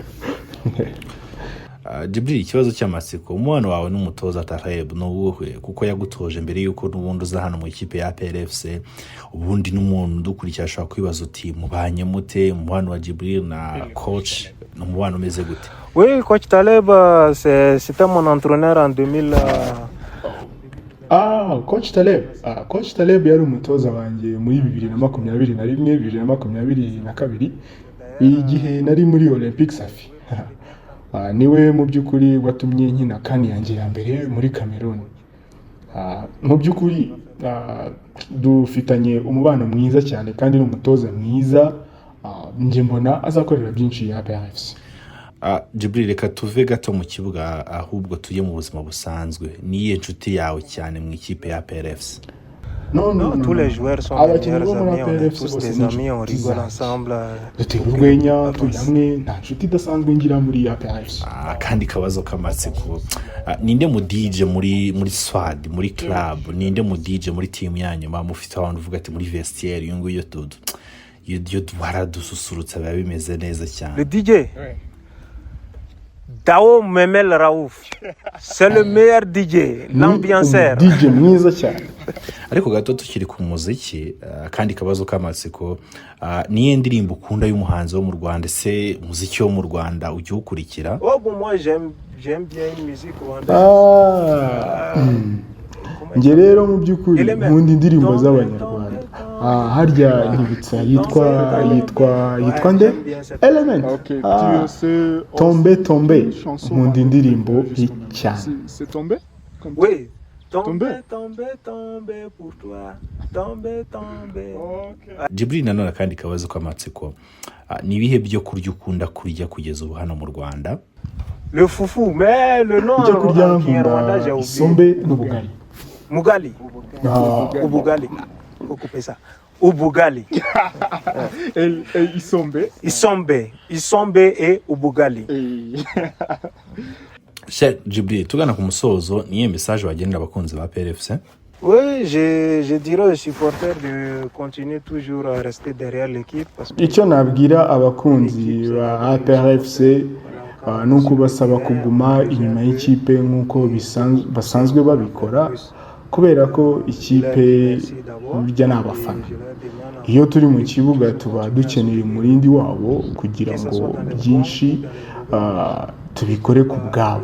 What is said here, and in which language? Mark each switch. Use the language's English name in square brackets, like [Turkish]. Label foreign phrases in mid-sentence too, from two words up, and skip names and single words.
[Kinyarwanda] Djibril, ikibazo cy'amatsiko, umubano wawe n'umutoza Taleb ni uwuhe? Kuko yagutoje mbere yuko n'ubundi uza hano mu ikipe ya APR FC, ubundi n'umuntu udukurikira ashobora kwibaza uti mubanye mute, umubano wa Djibril na coach ni umubano umeze gute? [French] Oui, coach Taleb, c'était mon entraîneur en 2000. [Kinyarwanda] Coach Taleb yari umutoza wanjye muri 2021 2022 igihe nari muri Olympique Safi. Niwe mu by'ukuri watumye nkina kandi yanjye ya mbere muri Cameroon. Mu by'ukuri dufitanye umubano mwiza cyane kandi n'umutoza mwiza, nje mbona azakorera byinshi ya APR FC. Djibril, reka tuve gato mu kibuga ahubwo tujye mu buzima busanzwe. Niye nshuti yawe cyane mu ikipe ya APR FC? [French] Non, tous les joueurs sont des meilleurs amis, on est tous des amis, on rigole ensemble. [Kinyarwanda] Dutera urwenya turi hamwe, nta nshuti idasanzwe ngira muri APR FC. Kandi kabazo k'amatsiko, ninde mu DJ muri SWAD, muri club, ninde mu DJ muri team yanyu mufite abantu uvuga ati muri vestiaire uyu nguyu yo waradususurutsa biba bimeze neza cyane? [French] Le DJ Dao Memel Raouf, c'est le meilleur DJ, l'ambianceur. [Kinyarwanda] DJ mwiza cyane. Ariko gato tukiri ku muziki, kandi kabazo k'amatsiko, niye ndirimbo ukunda y'umuhanzi wo mu Rwanda, se muziki wo mu Rwanda ujye ukurikira? [French] Oh, bon, moi j'aime bien une musique rwandaise. [Kinyarwanda] Nge rero mu by'ukuri nkunda indirimbo z'abanyarwanda. Harya nkibutsa yitwa nde? Element. Tombe nkunda indirimbo cyane. [French] C'est tombé? Oui. Tombe pour toi. Tombe. [Kinyarwanda] Djibril, nanone kandi kabazo k'amatsiko, ni ibihe byo kurya ukunda kurya kugeza ubu hano mu Rwanda? [French] Le foufou, mais le nom en Rwanda j'ai oublié. [Kinyarwanda] Isombe n'ubugali. Mugali. Ubugali. [French] Faut couper ça. [Kinyarwanda] Ubugali. [French] Et Isombe et Ubugali. [Kinyarwanda] Cher Djibril, tugana ku musozo, niye message wagenera abakunzi ba APR FC? [French] Oui, je dirais aux supporters de continuer toujours à rester derrière l'équipe. [Kinyarwanda] Icyo nabwira abakunzi ba APR FC nuko basaba kuguma inyuma y'ikipe nk'uko basanzwe babikora, kubera ko ikipe bijya n'abafana. Iyo turi mu kibuga tuba dukeneye umurindi wabo kugira ngo byinshi tubikore ku bwabo.